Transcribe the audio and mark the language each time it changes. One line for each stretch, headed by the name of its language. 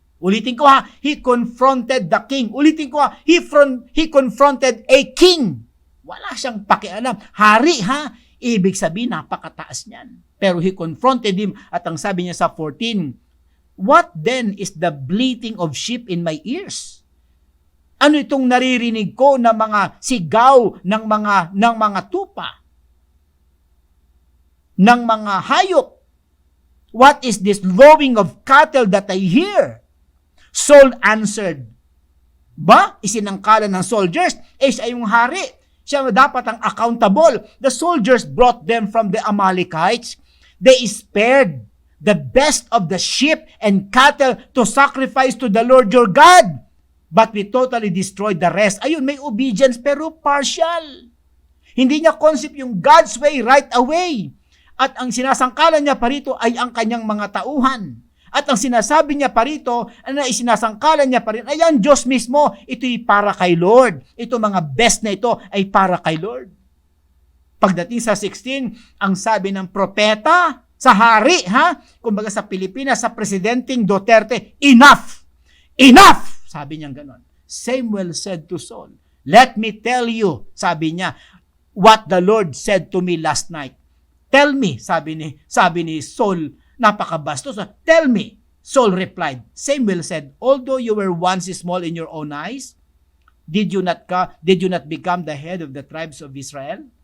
Filipino: Ulitin ko
English: he confronted the king. Ulitin ko he confronted a king.
Filipino: Wala siyang pakialam. Hari ibig sabihin, napakataas niyan. Pero
English: he confronted him
Filipino: at ang sabi niya sa 14,
English: what then is the bleating of sheep in my ears?
Filipino: Ano itong naririnig ko na mga sigaw ng mga tupa? Ng mga hayop?
English: What is this lowing of cattle that I hear? Saul answered,
Filipino: isinangkalan ng
English: soldiers,
Filipino: siya yung hari. Siya dapat ang
English: accountable. The soldiers brought them from the Amalekites. They spared the best of the sheep and cattle to sacrifice to the Lord your God. But we totally destroyed the rest.
Filipino: Ayun, may
English: obedience
Filipino: pero
English: partial.
Filipino: Hindi niya
English: concept
Filipino: yung
English: God's way right away.
Filipino: At ang sinasangkalan niya pa rito ay ang kanyang mga tauhan. At ang sinasabi niya pa rito, isinasangkalan niya pa rin, ayan, Diyos mismo, ito'y para kay Lord. Ito mga best na ito ay para kay Lord. Pagdating sa 16, ang sabi ng propeta sa hari, kumbaga sa Pilipinas, sa Presidenteng Duterte,
English: enough! Enough!
Filipino: Sabi niya gano'n.
English: Samuel said to Saul, let me tell you,
Filipino: sabi niya,
English: what the Lord said to me last night. Tell me,
Filipino: sabi ni Saul, napakabastos.
English: Tell me. Saul replied. Samuel said, although you were once small in your own eyes, did you not become the head of the tribes of Israel?